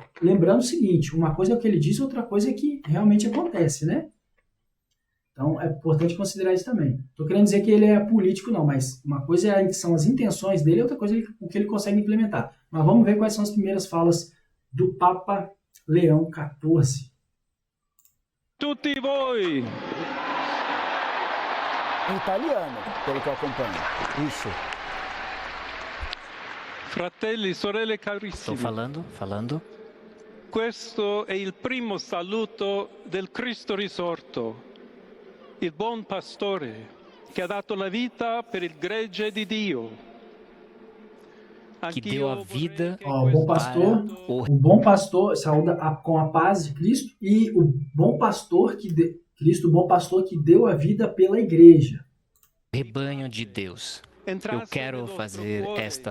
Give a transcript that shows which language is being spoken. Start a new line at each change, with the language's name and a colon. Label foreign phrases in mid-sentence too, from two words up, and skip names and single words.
Portuguese: Lembrando o seguinte, uma coisa é o que ele diz, outra coisa é que realmente acontece, né? Então, é importante considerar isso também. Estou querendo dizer que ele é político, não, mas uma coisa são as intenções dele, outra coisa é o que ele consegue implementar. Mas vamos ver quais são as primeiras falas do Papa Leão XIV.
Italian: Tutti voi!
Portuguese: Em italiano, pelo que eu acompanho. Isso.
Italian: Fratelli, sorelle carissimi.
Portuguese: Estou falando.
Italian: Questo è il primo saluto del Cristo risorto, il buon pastore che ha dato la vita per il gregge di Dio.
Portuguese: Que deu a vida o bom pastor saúda com a paz de Cristo e o bom pastor Cristo, o bom pastor que deu a vida pela igreja. Rebanho de Deus. Eu quero fazer esta